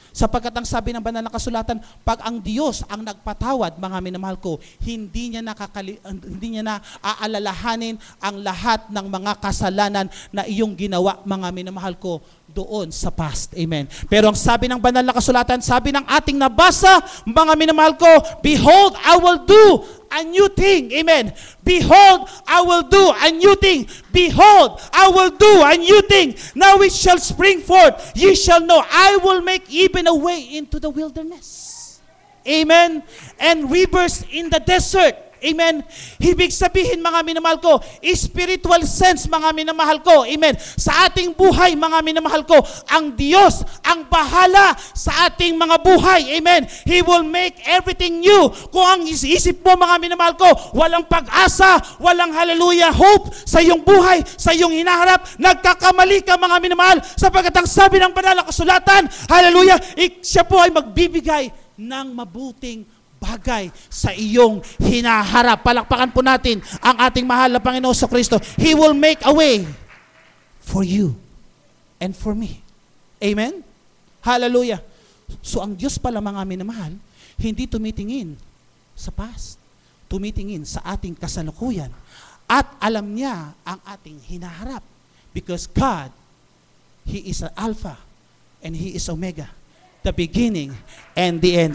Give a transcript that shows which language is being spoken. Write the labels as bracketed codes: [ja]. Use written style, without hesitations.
[tl] Sapagkat ang sabi ng banal na kasulatan, pag ang Diyos ang nagpatawad, mga minamahal ko, hindi niya na aalalahanin ang lahat ng mga kasalanan na iyong ginawa, mga minamahal ko, doon sa past. Amen. Pero ang sabi ng banal na kasulatan, sabi ng ating nabasa, mga minamahal ko, [en] behold, I will do a new thing. Amen. Behold, I will do a new thing. Behold, I will do a new thing. Now it shall spring forth. Ye shall know, I will make even a way into the wilderness. Amen. And rivers in the desert. Amen. [tl] Ibig sabihin, mga minamahal ko, [en] spiritual sense, [tl] mga minamahal ko. Amen. Sa ating buhay, mga minamahal ko, ang Diyos ang bahala sa ating mga buhay. Amen. [en] He will make everything new. [tl] Kung ang isip mo, mga minamahal ko, walang pag-asa, walang hallelujah, hope sa iyong buhay, sa iyong hinaharap, nagkakamali ka, mga minamahal, sapagkat ang sabi ng banal na kasulatan, hallelujah, siya po ay magbibigay ng mabuting bagay sa iyong hinaharap. Palakpakan po natin ang ating mahal na Panginoon sa Kristo. [en] He will make a way for you and for me. Amen? Hallelujah. [tl] So ang Diyos pala, mga minamahal, hindi tumitingin sa past. Tumitingin sa ating kasalukuyan. At alam niya ang ating hinaharap. [en] Because God, He is an Alpha and He is Omega, the beginning and the end.